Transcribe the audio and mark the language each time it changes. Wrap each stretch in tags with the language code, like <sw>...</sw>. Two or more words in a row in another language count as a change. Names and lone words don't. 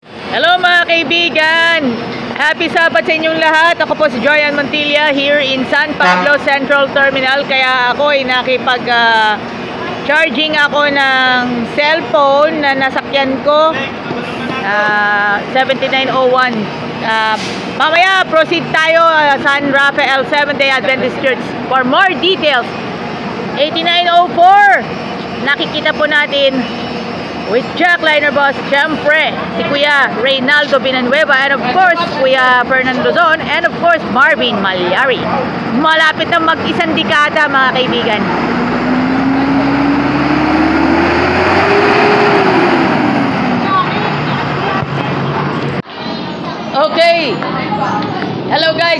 <tl>Hello mga kaibigan!</tl> <en>Happy Sabat</en> <tl>sa inyong lahat. Ako po si Joyan Montilla</tl> <en>here in San Pablo Central Terminal.</en> <tl>Kaya ako ay charging ako ng cellphone na nasakyan ko 7901. Mamaya proceed tayo San Rafael Seventh-day Adventist Church.</tl> <en>For more details, 8904.</en> <tl>Nakikita po natin with Jackliner Bus, syempre, si Kuya Reynaldo Villanueva,</tl> <en>and of course,</en> <tl>Kuya Fernando Luzon,</tl> <en>and of course, Marvin Malyari.</en> <tl>Malapit na mag-isang dekada, mga kaibigan. Okay.</tl> <en>Hello guys.</en>